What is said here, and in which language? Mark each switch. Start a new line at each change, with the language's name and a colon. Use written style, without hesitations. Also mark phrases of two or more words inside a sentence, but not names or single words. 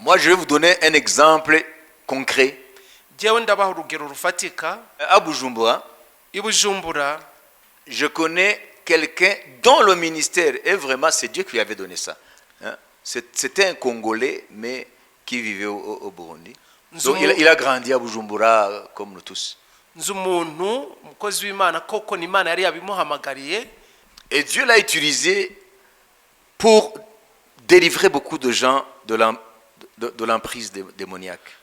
French: Moi, je vais vous donner un exemple concret.
Rundi: Jewe ndabaha urugero rufatika.
French: À Bujumbura,
Rundi: I Bujumbura,
French: je connais quelqu'un dont le ministère est vraiment, c'est Dieu qui lui avait donné ça. C'était un Congolais, mais qui vivait au Burundi. Donc il a grandi à Bujumbura comme nous tous. Et Dieu l'a utilisé pour délivrer beaucoup de gens de l'emprise démoniaque.